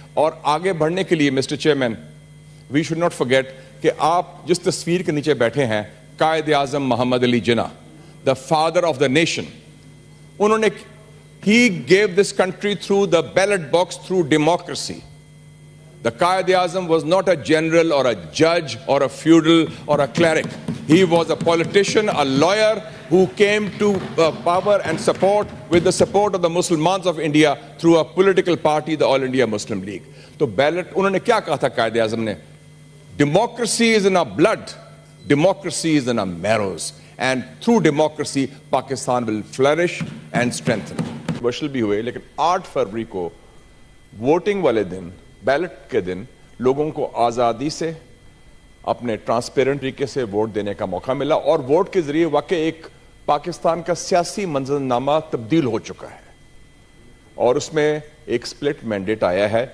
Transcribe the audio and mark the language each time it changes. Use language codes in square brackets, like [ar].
[hi] और आगे बढ़ने के लिए mister chairman, [en] we should not forget [hi] कि आप जिस तस्वीर के नीचे बैठे हैं, कायद आजम Mohammad Ali Jinnah, the father of the nation, उन्होंने [en] he gave this country through the ballot box, through democracy. The Qaid-e-Azam was not a general or a judge or a feudal or a cleric. He was a politician, a lawyer who came to power and support with the support of the Muslimans of India through a political party, the All India Muslim League. [hi] तो ballot उन्होंने क्या कहा था कायद-ए-आज़म ने? [en] Democracy is in our blood. Democracy is in our marrows. And through democracy, Pakistan will flourish and strengthen. [hi] वर्षल भी हुए, लेकिन 8 फरवरी को वोटिंग वाले दिन, बैलेट के दिन, लोगों को आज़ादी से अपने ट्रांसपेरेंट तरीके से वोट देने का मौका मिला, और वोट के जरिए वाकई एक पाकिस्तान का सियासी मंजरनामा तब्दील हो चुका है, और उसमें एक स्प्लिट मैंडेट आया है।